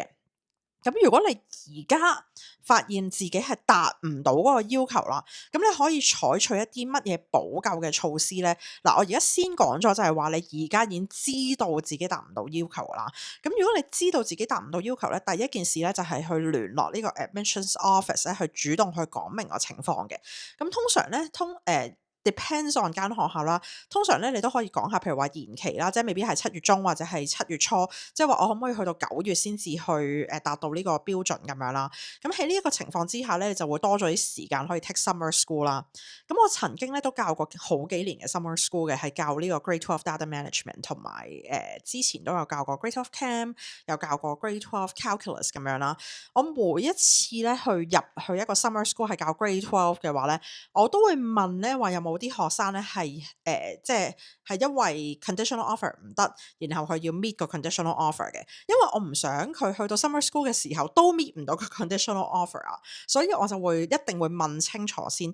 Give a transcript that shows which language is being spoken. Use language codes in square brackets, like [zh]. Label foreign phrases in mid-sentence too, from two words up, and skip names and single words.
[yue] 咁如果你而家發現自己係達唔到嗰個要求啦，咁你可以採取一啲乜嘢補救嘅措施咧？嗱，我而家先講咗就係話你而家已經知道自己達唔到要求啦。咁如果你知道自己達唔到要求咧，第一件事咧就係去聯絡呢個 [en] admissions office [yue] 咧，去主動去講明個情況嘅。咁通常咧， [en] depends on [yue] 間學校啦。通常咧你都可以講下，譬如話延期啦，即係未必係7月中或者係7月初，即係話我可唔可以去到9月先至去達到呢個標準咁樣啦。咁喺呢一個情況之下咧，你就會多咗啲時間可以 [en] take summer school [yue] 啦。咁我曾經咧都教過好幾年嘅 [en] summer school [yue] 嘅，係教呢個 Grade 12 Data Management 同埋之前都有教過 Grade 12 Chem，有教過 Grade 12 Calculus 咁樣啦。我每一次咧入去一個 [en] summer school [yue] 係教 Grade 12嘅話咧，我都會問咧話有冇啲學生咧係即係因為 [en] conditional offer [yue] 唔得，然後佢要 meet 個 [en] conditional offer [yue] 嘅，因為我唔想佢去到 [en] summer school [yue] 嘅時候都 meet 唔到個 [en] conditional offer [yue] 啊，所以我就一定會問清楚先。